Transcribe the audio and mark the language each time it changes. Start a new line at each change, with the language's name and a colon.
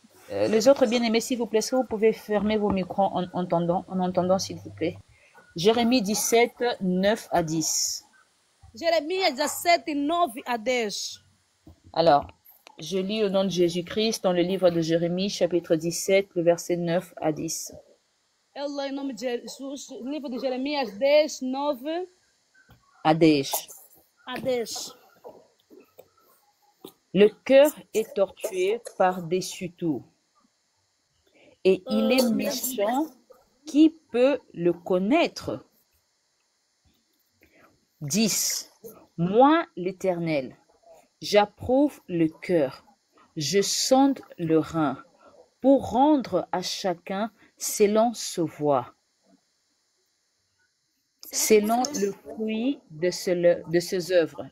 French: Les autres bien-aimés, s'il vous plaît, est-ce que vous pouvez fermer vos micros en entendant, s'il vous plaît. Jérémie 17, 9 à 10.
Portuguese: Jeremias 17, 9 a 10.
French: Alors, je lis au nom de Jésus-Christ dans le livre de Jérémie, chapitre 17, le verset 9 à 10.
Portuguese: Eu leio em nome de Jesus, livro de Jeremias 10, 9
French: à 10.
Portuguese: a 10.
French: Le cœur est tortué par-dessus tout, et il est méchant. Qui peut le connaître? 10. Moi, l'Éternel, j'approuve le cœur, je sonde le rein, pour rendre à chacun selon sa voie, selon le fruit de ses œuvres.